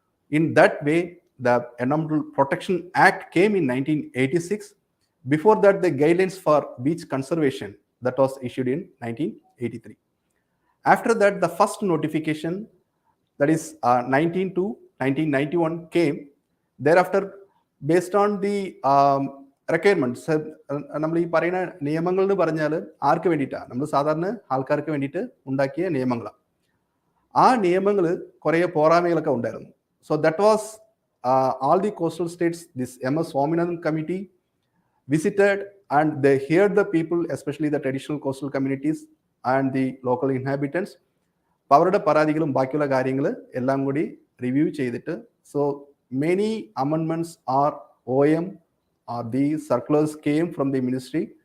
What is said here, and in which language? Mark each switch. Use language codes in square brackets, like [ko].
[en] In that way, the Environmental Protection Act came in 1986. Before that, the guidelines for beach conservation, that was issued in 1983. After that, the first notification, that is 19 to 1991 came. Thereafter, based on the requirements, [ml] നമ്മൾ ഈ പറയുന്ന നിയമങ്ങൾ എന്ന് പറഞ്ഞാൽ ആർക്ക് വേണ്ടിയിട്ടാണ്? നമ്മൾ സാധാരണ ആൾക്കാർക്ക് വേണ്ടിയിട്ട് ഉണ്ടാക്കിയ നിയമങ്ങളാണ്. ആ നിയമങ്ങൾ കുറേ പോരായ്മകളൊക്കെ ഉണ്ടായിരുന്നു. [en] So that was all the coastal states, this MS Swaminathan committee visited, and they heard the people, especially the traditional coastal communities and the local inhabitants. [ml] അവരുടെ പരാതികളും ബാക്കിയുള്ള കാര്യങ്ങൾ എല്ലാം കൂടി റിവ്യൂ ചെയ്തിട്ട്, [en] so many amendments are OM or the circulars came from the ministry.